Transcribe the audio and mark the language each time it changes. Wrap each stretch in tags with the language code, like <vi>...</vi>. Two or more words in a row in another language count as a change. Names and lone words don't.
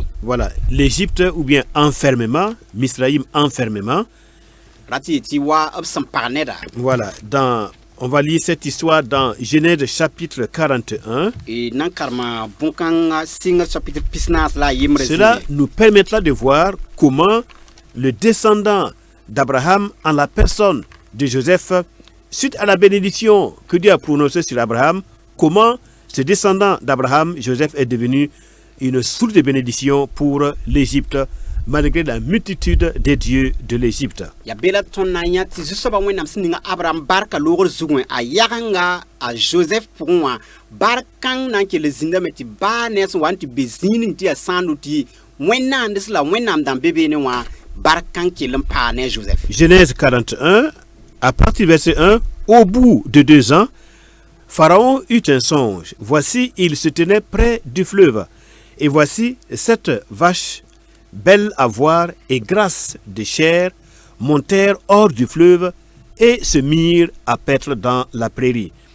<fr>Voilà, l'Égypte ou bien enfermement, Misraïm enfermement.</fr> <mos>Rat tɩ wa b sẽn pag neda.</mos> <fr>Voilà, on va lire cette histoire dans Genèse chapitre 41.</fr> <mos>Nan karema bõn-kãngã sɩngr chapitre pisnaas la a yembre</mos> <fr>Cela nous permettra de voir comment le descendant d'Abraham en la personne de Joseph, suite à la bénédiction que Dieu a prononcée sur Abraham, comment ce descendant d'Abraham, Joseph, est devenu une source de bénédiction pour l'Égypte, malgré la multitude des dieux de l'Égypte.</fr> <mos>Ya bela tõnd na n yã tɩ Zu-soabã wẽnnaam sẽn ninga Abraham barka loogr zugẽ a yaganga a Joseph pʋgẽ wã bark-kãng na n kell zĩndame tɩ baa ne sẽn wa n tɩ be zĩig ning tɩ yaa sãando tɩ wẽnnaamds la wẽnnaam dãmb be beene wã bark-kãng kell n paa ne a Joseph.</mos> <fr>Genèse 41, à partir du verset 1, au bout de 2 ans, Pharaon eut un songe. Voici, il se tenait près du fleuve. Et voici 7 vaches, belles à voir et grasses de chair, montèrent hors du fleuve et se mirent à paître dans la prairie.</fr>